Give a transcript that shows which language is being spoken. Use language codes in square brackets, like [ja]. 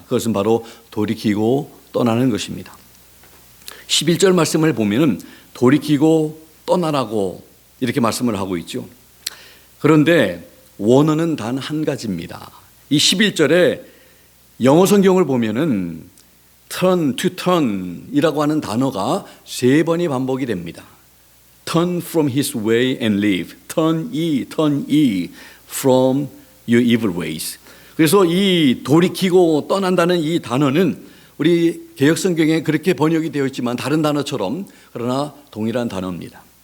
[ko] 그것은 바로 돌이키고 떠나는 것입니다. 11절 말씀을 보면은 돌이키고 떠나라고 이렇게 말씀을 하고 있죠. 그런데 원어는 단 한 가지입니다. 이 11절에 영어 성경을 보면은 turn to turn 이라고 하는 단어가 3번이 반복이 됩니다. [en] turn from his way and live. turn ye from your evil ways. [ko] 그래서 이 돌이키고 떠난다는 이 단어는 우리 개역 성경에 그렇게 번역이 되어 있지만 다른 단어처럼 그러나 동일한 단어입니다.